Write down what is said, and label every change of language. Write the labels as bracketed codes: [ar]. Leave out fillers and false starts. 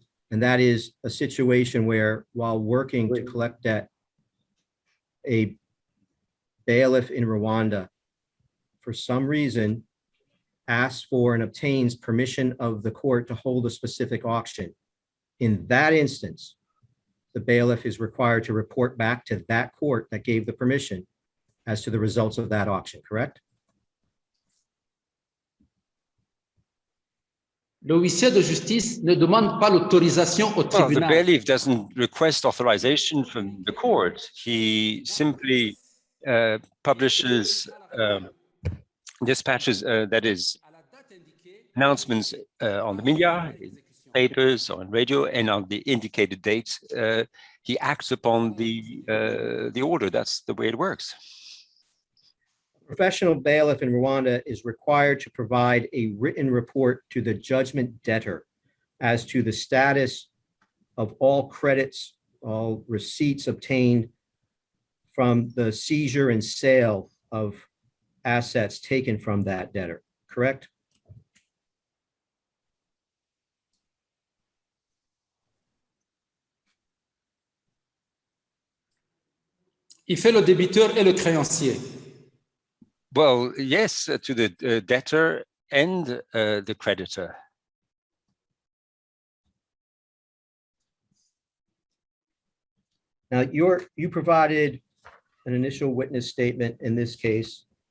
[en] And that is a situation where, while working to collect debt, a bailiff in Rwanda, for some reason, asks for and obtains permission of the court to hold a specific auction. In that instance, the bailiff is required to report back to that court that gave the permission as to the results of that auction, correct? [fr] Le huissier de justice ne demande pas l'autorisation au [en] Well, the [fr] tribunal. [en] bailiff doesn't request authorization from the court. He simply publishes dispatches, that is, announcements on the media, in papers, on radio, and on the indicated dates, he acts upon the order. That's the way it works. Professional bailiff in Rwanda is required to provide a written report to the judgment debtor as to the status of all credits, all receipts obtained from the seizure and sale of assets taken from that debtor, correct? [fr] Il fait le débiteur et le créancier. [en] Well, yes, to the debtor and the creditor. Now, you provided an initial witness statement in this case.